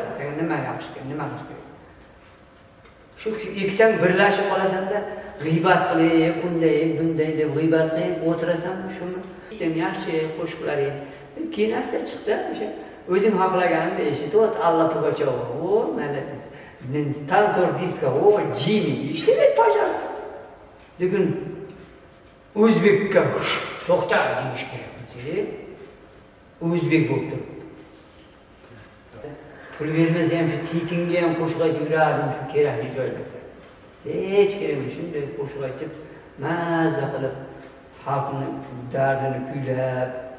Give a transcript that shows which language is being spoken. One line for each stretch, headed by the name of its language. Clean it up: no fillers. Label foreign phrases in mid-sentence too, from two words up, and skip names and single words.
Uzbek: Senga nima yaxshi kerak, nima yaxshi kerak. Shu ikkidan birlashib qolasanda, g'iybat qilib, bunday deb g'iybat qilib o'tirasan, shuni ham yaxshi qo'shiqlar edi. Keyin asta chiqdi o'sha o'zing xohlaganingni eshitib, Alla Pugacheva, o, mana танцор диска, о, Джимми, ишte, пожалуйста. Lekin o'zbekka to'xta deyish kerak bo'lsa, o'zbek bo'lib turibdi. Pul bermasa ham shu tekinga ham qo'shiq aytib yurardim shu kerakli joylarda. Hech kerak emas, shunday qo'shiq aytib, mazza qilib, xalqni dardini kuylab.